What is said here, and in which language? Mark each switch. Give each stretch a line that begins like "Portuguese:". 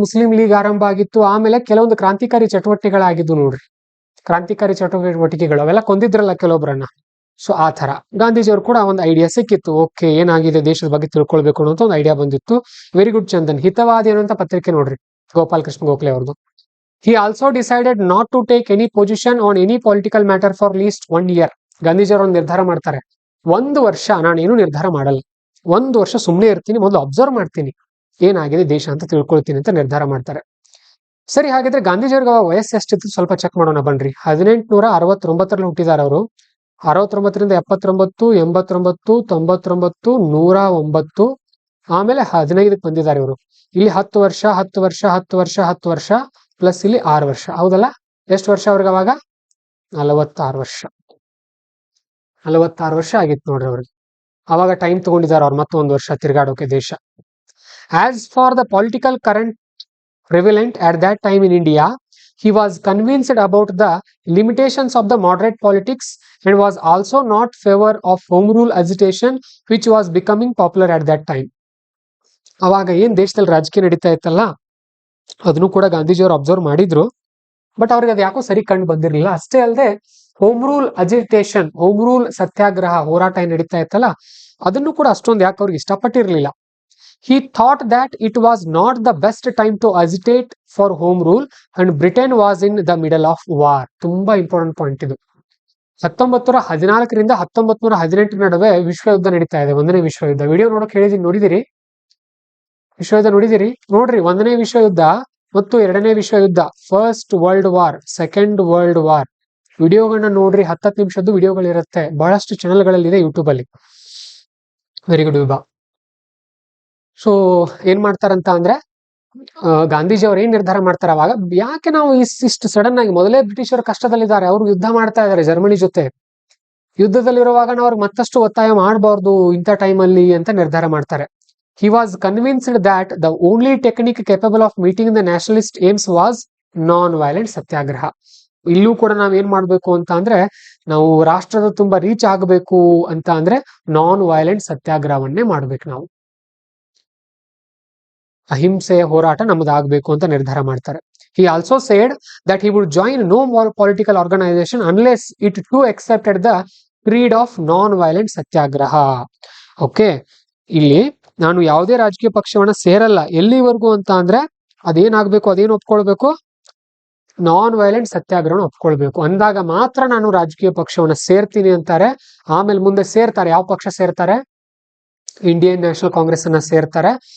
Kannada: Muslim league ಆರಂಭ ಆಗಿತ್ತು. ಆಮೇಲೆ ಕೆಲವೊಂದು ಕ್ರಾಂತಿಕಾರಿ ಚಟುವಟಿಕೆಗಳಾಗಿದ್ದು ನೋಡ್ರಿ, ಕ್ರಾಂತಿಕಾರಿ ಚಟುವಟಿಕೆಗಳು. ಅವೆಲ್ಲ ಕೊಂದಿದ್ರಲ್ಲ ಕೆಲವೊಬ್ಬರನ್ನ. ಸೊ ಆ ತರ ಗಾಂಧೀಜಿಯವರು ಕೂಡ ಒಂದು ಐಡಿಯಾ ಸಿಕ್ಕಿತ್ತು. ಓಕೆ, ಏನಾಗಿದೆ ದೇಶದ ಬಗ್ಗೆ ತಿಳ್ಕೊಳ್ಬೇಕು ಅನ್ನೋ ಒಂದು ಐಡಿಯಾ ಬಂದಿತ್ತು. Very good Chandan. ಹಿತವಾದಿ ಅನ್ನುವಂತ ಪತ್ರಿಕೆ ನೋಡ್ರಿ, ಗೋಪಾಲ್ ಕೃಷ್ಣ ಗೋಖಲೆ ಅವ್ರದ್ದು.
English: He also decided not to take any position on any political matter for at least 1 year.
Kannada: ಗಾಂಧೀಜಿಯವರು ಒಂದು ನಿರ್ಧಾರ ಮಾಡ್ತಾರೆ, 1 ವರ್ಷ ನಾನೇನು ನಿರ್ಧಾರ ಮಾಡಲ್ಲ, 1 ವರ್ಷ ಸುಮ್ಮನೆ ಇರ್ತೀನಿ, ಮೊದಲು ಅಬ್ಸರ್ವ್ ಮಾಡ್ತೀನಿ ಏನಾಗಿದೆ ದೇಶ ಅಂತ ತಿಳ್ಕೊಳ್ತೀನಿ ಅಂತ ನಿರ್ಧಾರ ಮಾಡ್ತಾರೆ. ಸರಿ, ಹಾಗಿದ್ರೆ ಗಾಂಧೀಜಿಯವ್ರಿಗೆ ವಯಸ್ಸು ಎಷ್ಟಿತ್ತು ಸ್ವಲ್ಪ ಚೆಕ್ ಮಾಡೋಣ ಬನ್ರಿ. 1869ರಲ್ಲಿ ಹುಟ್ಟಿದಾರ ಅವರು. 69ರಿಂದ 79, 89, 99, 109, ಆಮೇಲೆ 15ಕ್ಕೆ ಬಂದಿದ್ದಾರೆ ಇವರು. ಇಲ್ಲಿ 10 ವರ್ಷ 10 ವರ್ಷ 10 ವರ್ಷ 10 ವರ್ಷ ಪ್ಲಸ್ ಇಲ್ಲಿ 6 ವರ್ಷ. ಹೌದಲ್ಲ? ಎಷ್ಟು ವರ್ಷ ಅವ್ರಿಗೆ ಅವಾಗ? 46 ವರ್ಷ. 46 ವರ್ಷ ಆಗಿತ್ತು ನೋಡ್ರಿ ಅವ್ರಿಗೆ. ಅವಾಗ ಟೈಮ್ ತಗೊಂಡಿದ್ದಾರೆ ಅವ್ರು ಮತ್ತೊಂದು ವರ್ಷ ತಿರುಗಾಡೋಕೆ ದೇಶ.
English: As far the political current prevalent at that time in India, he was convinced about the limitations of the moderate politics and was also not favor of home rule agitation, which was becoming popular at that time.
Kannada: ಅವಾಗ ಏನ್ ದೇಶದಲ್ಲಿ ರಾಜಕೀಯ ನಡೀತಾ ಇತ್ತಲ್ಲ, ಅದನ್ನು ಕೂಡ ಗಾಂಧೀಜಿಯವರು observe ಮಾಡಿದ್ರು. ಬಟ್ ಅವ್ರಿಗೆ ಅದು ಯಾಕೋ ಸರಿ ಕಂಡು ಬಂದಿರಲಿಲ್ಲ. ಅಷ್ಟೇ ಅಲ್ಲದೆ home rule agitation, home rule ಸತ್ಯಾಗ್ರಹ ಹೋರಾಟ ಏನ್ ನಡೀತಾ ಇತ್ತಲ್ಲ, ಅದನ್ನು ಕೂಡ ಅಷ್ಟೊಂದು ಯಾಕೆ ಅವ್ರಿಗೆ ಇಷ್ಟಪಟ್ಟಿರ್ಲಿಲ್ಲ.
English: He thought that it was not the best time to agitate for home rule and Britain was in the middle of war.
Kannada: ತುಂಬಾ ಇಂಪಾರ್ಟೆಂಟ್ ಪಾಯಿಂಟ್ ಇದು. 1914ರಿಂದ 1918 ನಡುವೆ ವಿಶ್ವಯುದ್ಧ ನಡೀತಾ ಇದೆ, 1ನೇ ವಿಶ್ವಯುದ್ಧ. ವಿಡಿಯೋ ನೋಡೋಕೆ ಹೇಳಿದೀನಿ, ನೋಡಿದಿರಿ? ವಿಶ್ವಯುದ್ಧ ನೋಡಿದಿರಿ? ನೋಡ್ರಿ, 1ನೇ ವಿಶ್ವಯುದ್ಧ ಮತ್ತು ಎರಡನೇ ವಿಶ್ವ ಯುದ್ಧ, first world war, second world war ವಿಡಿಯೋಗಳನ್ನ ನೋಡ್ರಿ. 10 ನಿಮಿಷದ್ದು ವಿಡಿಯೋಗಳಿರುತ್ತೆ, ಬಹಳಷ್ಟು ಚಾನೆಲ್ಗಳಲ್ಲಿ ಇದೆ ಯೂಟ್ಯೂಬ್ ಅಲ್ಲಿ. ವೆರಿ ಗುಡ್ ವಿಭಾ. ಸೊ ಏನ್ ಮಾಡ್ತಾರಂತ ಅಂದ್ರೆ ಗಾಂಧೀಜಿ ಅವ್ರು ಏನ್ ನಿರ್ಧಾರ ಮಾಡ್ತಾರೆ ಅವಾಗ, ಯಾಕೆ ನಾವು ಇಷ್ಟು ಸಡನ್ ಆಗಿ, ಮೊದಲೇ ಬ್ರಿಟಿಷರು ಕಷ್ಟದಲ್ಲಿದ್ದಾರೆ, ಅವರು ಯುದ್ಧ ಮಾಡ್ತಾ ಇದ್ದಾರೆ ಜರ್ಮನಿ ಜೊತೆ, ಯುದ್ಧದಲ್ಲಿರುವಾಗ ನಾವು ಅವ್ರಿಗೆ ಮತ್ತಷ್ಟು ಒತ್ತಾಯ ಮಾಡಬಾರ್ದು ಇಂಥ ಟೈಮಲ್ಲಿ ಅಂತ ನಿರ್ಧಾರ ಮಾಡ್ತಾರೆ.
English: He was convinced that the only technique capable of meeting the nationalist aims was non violent satyagraha.
Kannada: ಇಲ್ಲೂ ಕೂಡ ನಾವ್ ಏನ್ ಮಾಡ್ಬೇಕು ಅಂತ ಅಂದ್ರೆ, ನಾವು ರಾಷ್ಟ್ರದ ತುಂಬಾ ರೀಚ್ ಆಗಬೇಕು ಅಂತ ಅಂದ್ರೆ ನಾನ್ ವೈಲೆಂಟ್ ಸತ್ಯಾಗ್ರಹವನ್ನೇ ಮಾಡ್ಬೇಕು ನಾವು. ಅಹಿಂಸೆಯ ಹೋರಾಟ ನಮ್ಮದಾಗಬೇಕು ಅಂತ ನಿರ್ಧಾರ ಮಾಡ್ತಾರೆ.
English: He also said that he would join no more political organization unless it too accepted the creed of non-violent satyagraha.
Kannada: Okay, ಇಲ್ಲಿ ನಾನು ಯಾವುದೇ ರಾಜಕೀಯ ಪಕ್ಷವನ್ನ ಸೇರಲ್ಲ ಎಲ್ಲಿವರೆಗೂ ಅಂತ ಅಂದ್ರೆ ಅದೇನಾಗ್ಬೇಕು, ಅದೇನು ಒಪ್ಕೊಳ್ಬೇಕು, ನಾನ್ ವೈಲೆಂಟ್ ಸತ್ಯಾಗ್ರಹನ ಒಪ್ಕೊಳ್ಬೇಕು ಅಂದಾಗ ಮಾತ್ರ ನಾನು ರಾಜಕೀಯ ಪಕ್ಷವನ್ನ ಸೇರ್ತೀನಿ ಅಂತಾರೆ. ಆಮೇಲೆ ಮುಂದೆ ಸೇರ್ತಾರೆ, ಯಾವ ಪಕ್ಷ ಸೇರ್ತಾರೆ, ಇಂಡಿಯನ್ ನ್ಯಾಷನಲ್ ಕಾಂಗ್ರೆಸ್ ಅನ್ನ ಸೇರ್ತಾರೆ.